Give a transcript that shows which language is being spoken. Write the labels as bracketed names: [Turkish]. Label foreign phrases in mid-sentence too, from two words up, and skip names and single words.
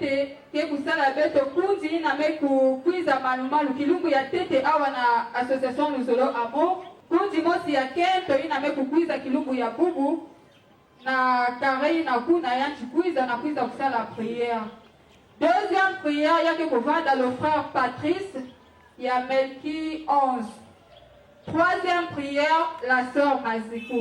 [Kituba (Democratic Republic of Congo)] ke kusala beto kundi na me kukwiza malumalu kilungu ya tete awa na association Luzolo Amo kundi mosi ya kento ina me kukwiza kilungu ya bubu na kare na kuna ya chikwiza na kwiza kusala prière. [French] Deuxième prière [Kituba (Democratic Republic of Congo)] yake kuvanda [French] le frère [Kituba (Democratic Republic of Congo)] Patrice ya Melki 11. [French] Troisième prière la sœur Mazikou.